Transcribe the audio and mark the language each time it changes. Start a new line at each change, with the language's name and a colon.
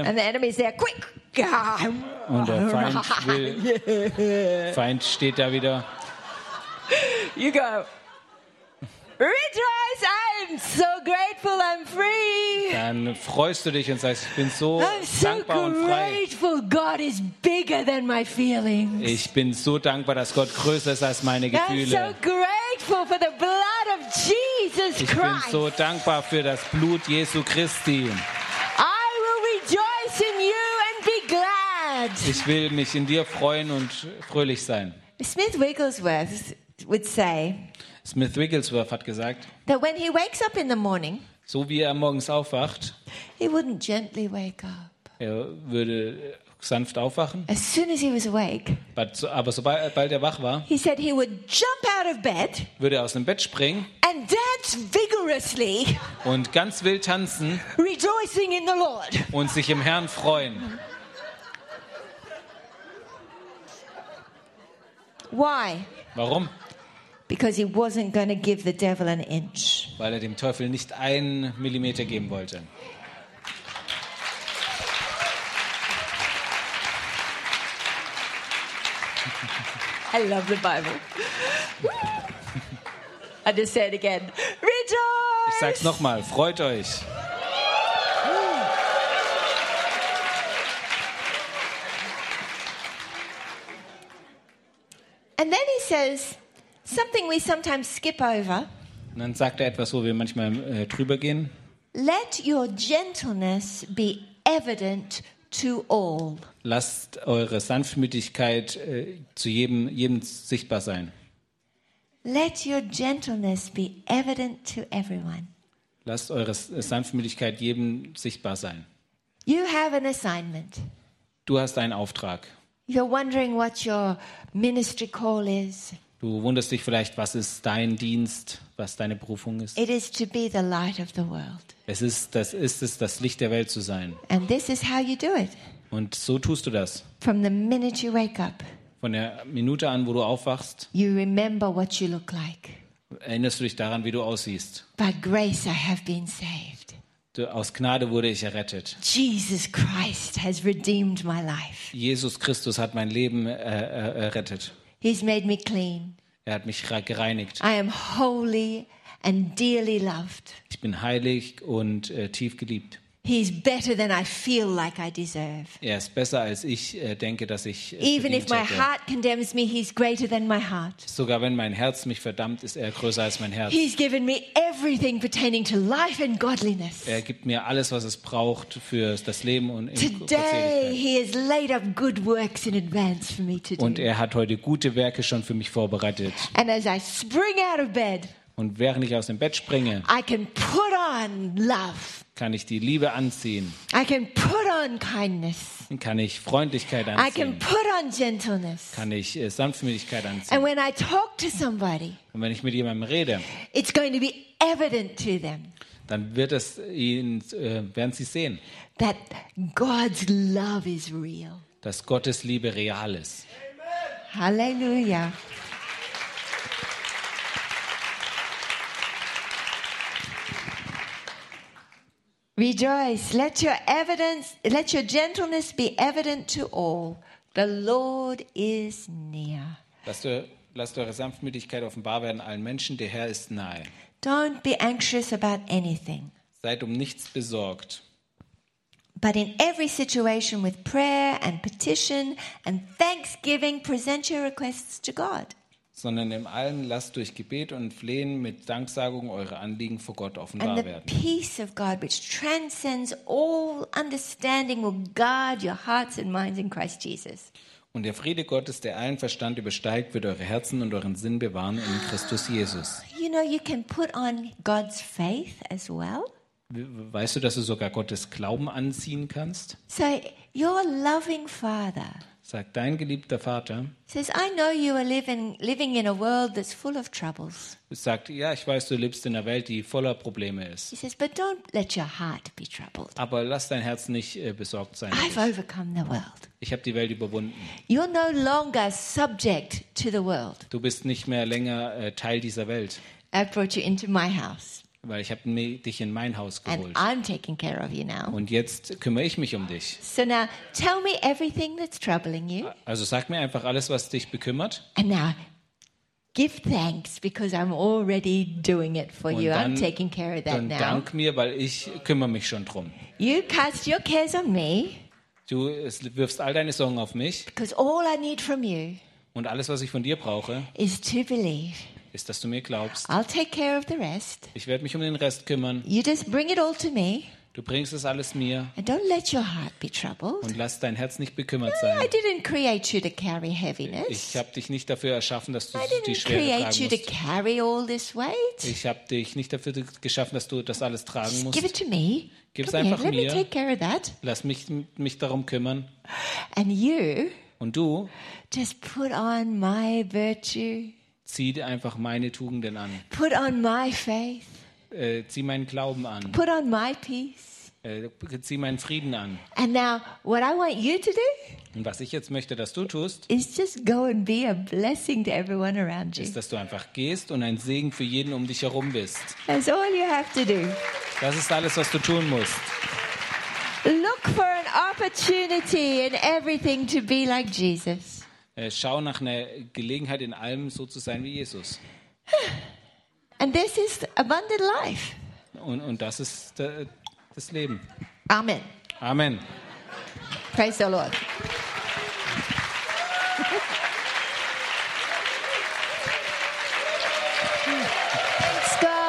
English: And the enemy is there, quick.
German: Und der Feind will. Feind steht da wieder.
English: You go. Rejoice, I'm so grateful I'm free.
German: Dann freust du dich und sagst, ich bin so dankbar und frei.
English: Grateful God is bigger than my feelings.
German: Ich bin so dankbar, dass Gott größer ist als meine Gefühle.
English: I'm so grateful for the blood of Jesus Christ.
German: Ich bin so dankbar für das Blut Jesu Christi.
English: I will rejoice in you and be glad.
German: Ich will mich in dir freuen und fröhlich sein.
English: Smith Wigglesworth would say,
German: Smith Wigglesworth hat gesagt,
English: that when he wakes up in the morning,
German: so wie er morgens aufwacht,
English: he wouldn't gently wake up.
German: Er würde sanft aufwachen.
English: As soon as he was awake,
German: aber sobald er wach war,
English: he said he would jump out of bed,
German: würde er aus dem Bett springen
English: and dance vigorously,
German: und ganz wild tanzen,
English: rejoicing in the Lord,
German: und sich im Herrn freuen.
English: Why?
German: Warum?
English: Because he wasn't going to give the devil an inch.
German: Weil er dem Teufel nicht einen Millimeter geben wollte.
English: I love the Bible. I just say it again. Rejoice!
German: Ich sag's nochmal. Freut euch.
English: And then he says, something we sometimes skip over.
German: Und dann sagt er etwas, wo wir manchmal drüber gehen.
English: Let your gentleness be evident to all.
German: Lasst eure Sanftmütigkeit zu jedem sichtbar sein.
English: Let your gentleness be evident to everyone.
German: Lasst eure Sanftmütigkeit jedem sichtbar sein.
English: You have an assignment.
German: Du hast einen Auftrag.
English: You're wondering what your ministry call is.
German: Du wunderst dich vielleicht, was ist dein Dienst, was deine Berufung ist.
English: It is to be the light of the world.
German: Es ist das Licht der Welt zu sein.
English: And this is how you do it.
German: Und so tust du das.
English: From the minute you wake up.
German: Von der Minute an, wo du aufwachst.
English: You remember what you look like.
German: Erinnerst du dich daran, wie du aussiehst?
English: By grace I have been saved.
German: Aus Gnade wurde ich errettet.
English: Jesus Christ has redeemed my life.
German: Jesus Christus hat mein Leben errettet.
English: He's made me clean.
German: Er hat mich gereinigt.
English: I am holy and dearly loved.
German: Ich bin heilig und tief geliebt.
English: He's better than I feel like I deserve.
German: Er ist besser als ich denke, dass ich es verdient hätte.
English: Even if my heart condemns me, he's greater than my heart.
German: Sogar wenn mein Herz mich verdammt, ist er größer als mein Herz.
English: He's given me everything pertaining to life and godliness.
German: Er gibt mir alles, was es braucht für das Leben und
English: in Today he has laid up good works in advance for me to do.
German: Und er hat heute gute Werke schon für mich vorbereitet.
English: And as I spring out of bed,
German: und während ich aus dem Bett springe,
English: I can put on love.
German: Kann ich die Liebe anziehen.
English: I can put on kindness.
German: Kann ich Freundlichkeit anziehen.
English: I can put on gentleness.
German: Kann ich Sanftmütigkeit anziehen.
English: And when I talk to somebody,
German: und wenn ich mit jemandem rede,
English: it's going to be evident to them,
German: dann wird es ihnen, werden sie sehen,
English: that God's love is real.
German: Dass Gottes Liebe real ist. Amen. Halleluja.
English: Rejoice, let your gentleness be evident to all. The Lord is near.
German: Lasst eure Sanftmütigkeit offenbar werden allen Menschen, der Herr ist nahe.
English: Don't be anxious about anything.
German: Seid um nichts besorgt.
English: But in every situation with prayer and petition and thanksgiving present your requests to God.
German: Sondern in allem lasst durch Gebet und Flehen mit Danksagung eure Anliegen vor Gott offenbar werden.
English: And the peace of God, which transcends all understanding, will guard your hearts and minds in Christ Jesus.
German: Und der Friede Gottes, der allen Verstand übersteigt, wird eure Herzen und euren Sinn bewahren in Christus Jesus.
English: You know, you can put on God's faith as well.
German: Weißt du, dass du sogar Gottes Glauben anziehen kannst?
English: So, your loving Father.
German: Sagt dein geliebter Vater.
English: Says I know you are living in a world that's full of troubles.
German: Sagt ja, ich weiß, du lebst in einer Welt, die voller Probleme ist.
English: He says, but don't let your heart be troubled.
German: Aber lass dein Herz nicht besorgt sein.
English: I've overcome the world.
German: Ich habe die Welt überwunden.
English: You're no longer subject to the world.
German: Du bist nicht mehr länger Teil dieser Welt.
English: I brought you into my house.
German: Weil ich habe dich in mein Haus geholt.
English: And I'm taking care of you now.
German: Und jetzt kümmere ich mich um dich.
English: So now, tell me everything that's troubling you.
German: Also sag mir einfach alles, was dich bekümmert.
English: And now, give thanks because I'm already doing it for
German: und
English: you.
German: Dann,
English: I'm taking care of that
German: dann
English: now.
German: Und dank mir, weil ich kümmere mich schon drum.
English: You cast your cares on me.
German: Du wirfst all deine Sorgen auf mich.
English: Because all I need from you.
German: Und alles, was ich von dir brauche,
English: is to believe.
German: Ist, dass du mir glaubst.
English: I'll take care of the rest.
German: Ich werde mich um den Rest kümmern.
English: You just bring it all to me.
German: Du bringst es alles mir.
English: And don't let your heart be troubled.
German: Und lass dein Herz nicht bekümmert sein.
English: I didn't create you to carry heaviness.
German: Ich habe dich nicht dafür erschaffen, dass du die Schwere tragen musst.
English: I didn't create you to carry all this weight.
German: Ich habe dich nicht dafür geschaffen, dass du das alles tragen musst.
English: Just give it to me.
German: Gib es einfach
English: let
German: mir.
English: Me take care of that.
German: Lass mich darum kümmern.
English: And you,
German: und du,
English: just put on my virtue.
German: Zieh einfach meine Tugenden an.
English: Put on my faith.
German: Zieh meinen Glauben an.
English: Put on my peace.
German: Zieh meinen Frieden an.
English: And now, what I want you to do,
German: und was ich jetzt möchte, dass du tust,
English: is just go and be a blessing to everyone around you.
German: Ist, dass du einfach gehst und ein Segen für jeden um dich herum bist.
English: That's all you have to do.
German: Das ist alles, was du tun musst.
English: Look for an opportunity in everything to be like Jesus.
German: Schau nach einer Gelegenheit, in allem so zu sein wie Jesus.
English: And this is abundant life.
German: Und das ist das Leben.
English: Amen.
German: Amen.
English: Praise the Lord. Thanks, God.